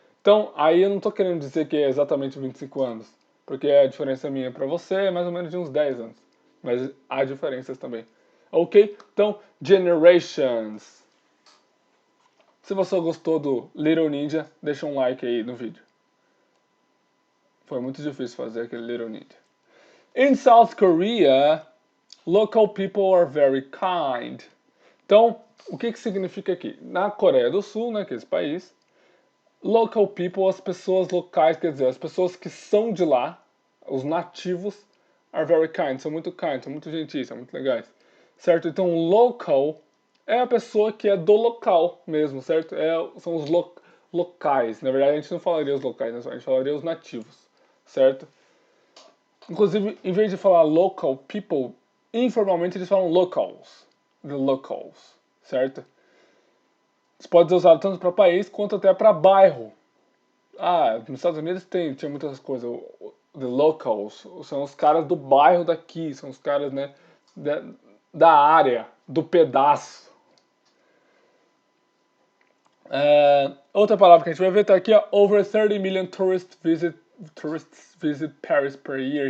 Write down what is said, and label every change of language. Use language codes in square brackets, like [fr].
[pt] Então, aí eu não estou querendo dizer que é exatamente 25 anos, porque a diferença minha para você é mais ou menos de uns 10 anos. Mas há diferenças também. Ok? Então, generations. Se você gostou do Little Ninja, deixa um like aí no vídeo. Foi muito difícil fazer aquele Little Ninja. [en] In South Korea, local people are very kind. [pt] Então, o que significa aqui? Na Coreia do Sul, né, que é esse país, [en] local people, [pt] as pessoas locais, quer dizer, as pessoas que são de lá, os nativos, [en] are very kind, [pt] são muito gentis, são muito legais. Certo? Então, local é a pessoa que é do local mesmo, certo? São os locais. Na verdade, a gente não falaria os locais, né? A gente falaria os nativos, certo? Inclusive, em vez de falar local people, informalmente eles falam locals. The locals, certo? Isso pode ser usado tanto para país quanto até para bairro. Nos Estados Unidos tinha muitas coisas. The locals são os caras do bairro daqui, são os caras, né, da área, do pedaço. Outra palavra que a gente vai ver tá aqui, ó. [en] Over 30 million tourists visit Paris per year.